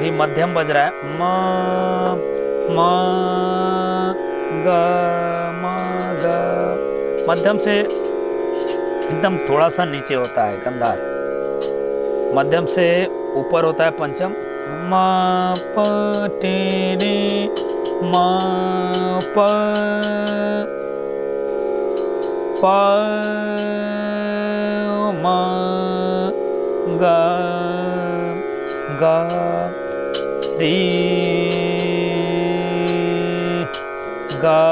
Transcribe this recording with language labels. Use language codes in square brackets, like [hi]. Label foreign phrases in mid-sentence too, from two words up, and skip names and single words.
[hi] अभी मध्यम बज रहा है, म ग म ग, मध्यम से एकदम थोड़ा सा नीचे होता है गंधार, मध्यम से ऊपर होता है पंचम, म प टे रे म प प म ग ग रे ग